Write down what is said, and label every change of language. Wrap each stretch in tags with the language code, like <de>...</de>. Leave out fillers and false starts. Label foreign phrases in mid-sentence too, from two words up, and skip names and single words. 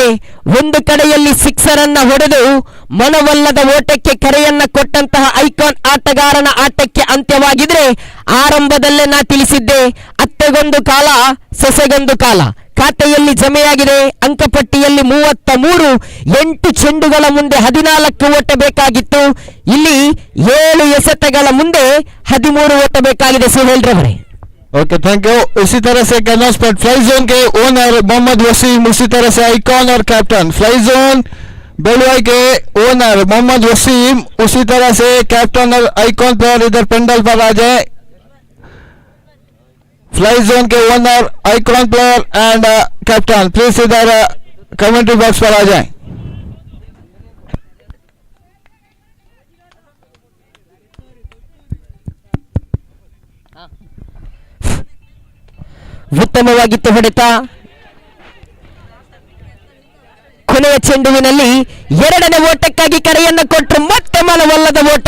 <kn>ಒಂದು ಕಡೆಯಲ್ಲಿ ಸಿಕ್ಸರ್ ಅನ್ನ ಹೊಡೆದು ಮನವಲ್ಲದ ಓಟಕ್ಕೆ ಕರೆಯನ್ನ ಕೊಟ್ಟಂತಹ ಐಕಾನ್ ಆಟಗಾರನ ಆಟಕ್ಕೆ ಅಂತ್ಯವಾಗಿದ್ರೆ, ಆರಂಭದಲ್ಲೇ ನಾ ತಿಳಿಸಿದ್ದೆ, ಅತ್ತೆಗೊಂದು ಕಾಲ ಸೊಸೆಗೊಂದು ಕಾಲ. ಖಾತೆಯಲ್ಲಿ ಜಮೆಯಾಗಿದೆ ಅಂಕಪಟ್ಟಿಯಲ್ಲಿ 33, 8 ಚೆಂಡುಗಳ ಮುಂದೆ 14 ಓಟ ಬೇಕಾಗಿತ್ತು. ಇಲ್ಲಿ 7 ಎಸೆತಗಳ ಮುಂದೆ 13 ಓಟ ಬೇಕಾಗಿದೆ ಸುಹೇಲ್ ರವರೇ.</kn> <en>OK thank you.</en> <hi>इसी तरह से कैनॉस पर फ्लाई जोन के ओनर मोहम्मद वसीम, उसी तरह से आइकॉन और कैप्टन फ्लाई जोन बेलवाई के ओनर मोहम्मद वसीम, उसी तरह से कैप्टन और</hi> <en>icon player</en> <hi>इधर पेंडल पर आ जाए। फ्लाई जोन के ओनर,</hi> <en>icon player and captain please</en> <hi>इधर</hi> <en>commentary box</en> <hi>पर आ जाए।</hi> <kn>ಉತ್ತಮವಾಗಿತ್ತು ಹೊಡೆತ. ಕೊನೆಯ ಚೆಂಡುವಿನಲ್ಲಿ 2ನೇ ಓಟಕ್ಕಾಗಿ ಕರೆಯನ್ನು ಕೊಟ್ಟರು, ಮತ್ತೆ ಮನವಲ್ಲದ ಓಟ.</kn>